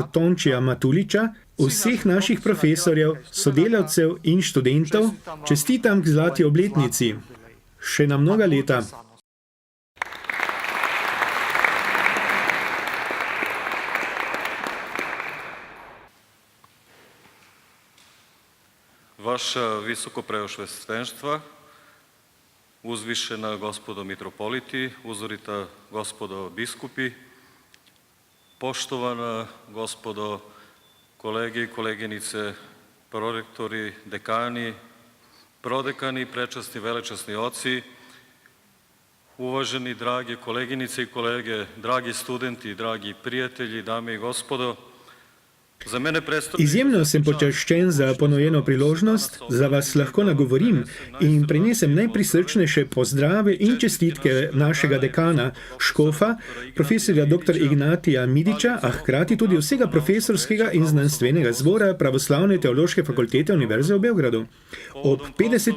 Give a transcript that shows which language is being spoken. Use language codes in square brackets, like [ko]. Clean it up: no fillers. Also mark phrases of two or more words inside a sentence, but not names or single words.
[sl] Tončija Matuliča, vseh naših profesorjev, sodelavcev in študentov, čestitam k zlati obletnici. Še na mnoga leta. [sr] Vaša visoko preosvetenstva, uzvišena gospodo mitropoliti, uzorita gospodo biskupi, poštovana gospodo kolege i koleginice, prorektori, dekani, prodekani, prečasni, velečasni oci, uvaženi dragi koleginice i kolege, dragi studenti, dragi prijatelji, dame i gospodo, [sl] Izjemno sem počaščen za ponujeno priložnost, da vas lahko nagovorim in prinesem najprisrčnejše pozdrave in čestitke našega dekana, škofa, profesorja dr. Ignatija Midiča, a hkrati tudi vsega profesorskega in znanstvenega zbora Pravoslavne teološke fakultete Univerze v Beogradu ob 50.